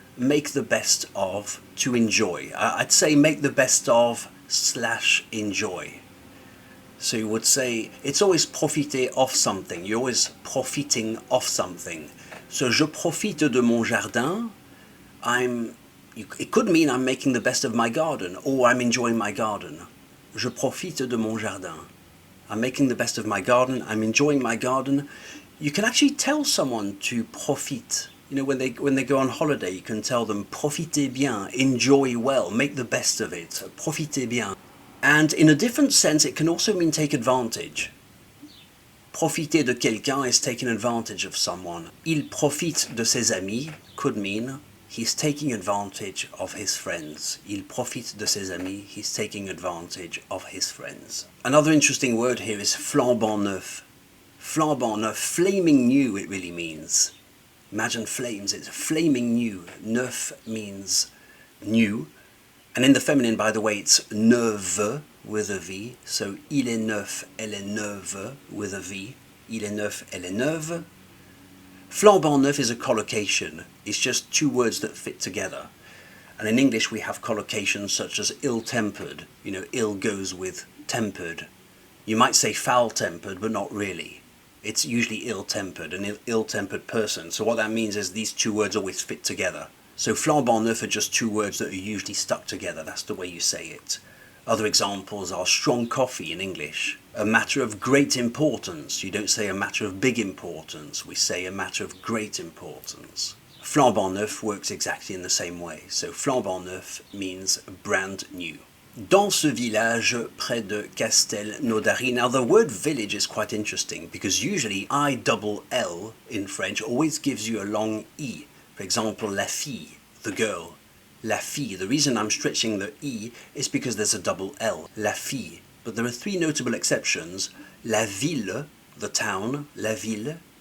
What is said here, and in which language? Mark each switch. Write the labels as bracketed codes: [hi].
[en] make the best of, to enjoy. I'd say make the best of / enjoy. So you would say, it's always profiter of something. You're always profiting of something. So [fr] je profite de mon jardin. [en] It could mean I'm making the best of my garden, or I'm enjoying my garden. [fr] Je profite de mon jardin. [en] I'm making the best of my garden. I'm enjoying my garden. You can actually tell someone to profite. You know, when they go on holiday, you can tell them [fr] profitez bien, [en] enjoy well, make the best of it, profitez bien. And in a different sense, it can also mean take advantage. [fr] Profiter de quelqu'un [en] is taking advantage of someone. [fr] Il profite de ses amis [en] could mean he's taking advantage of his friends. [fr] Il profite de ses amis, [en] he's taking advantage of his friends. Another interesting word here is flambant neuf. Flambant neuf, flaming new it really means. Imagine flames, it's flaming new. Neuf means new. And in the feminine, by the way, it's neuve with a V. [fr] So il est neuf, elle est neuve [en] with a V. [fr] Il est neuf, elle est neuve. [en] Flambant neuf is a collocation. It's just two words that fit together. And in English we have collocations such as ill-tempered. You know, ill goes with tempered. You might say foul-tempered, but not really. It's usually ill-tempered, an ill-tempered person. So what that means is these two words always fit together. So flambant neuf are just two words that are usually stuck together. That's the way you say it. Other examples are strong coffee in English. A matter of great importance. You don't say a matter of big importance. We say a matter of great importance. Flambant neuf works exactly in the same way. So flambant neuf means brand new. [fr] Dans ce village près de Castelnaudary. [en] Now the word village is quite interesting because usually ILL in French always gives you a long E. For example, la fille, the girl. La fille. The reason I'm stretching the E is because there's a double L. La fille. But there are three notable exceptions. La ville, the town, la ville.